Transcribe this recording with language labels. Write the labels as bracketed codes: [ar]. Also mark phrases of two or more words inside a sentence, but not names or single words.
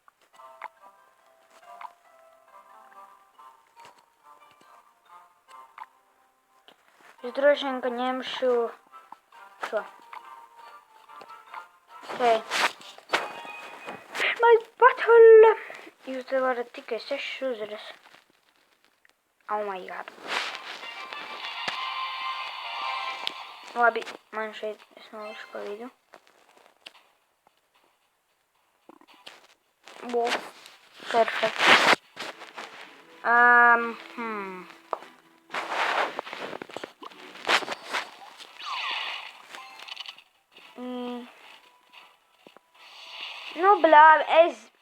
[lv] Es droši vien, ka ņemšu šo. Okei. Pirmais battle. Jūs te varat tikai 6 uzvaras. [en] Oh my god. [lv] Labi, man šeit es nolišu pa vidu. Wow. Perfekt. Nu, blāvi, es...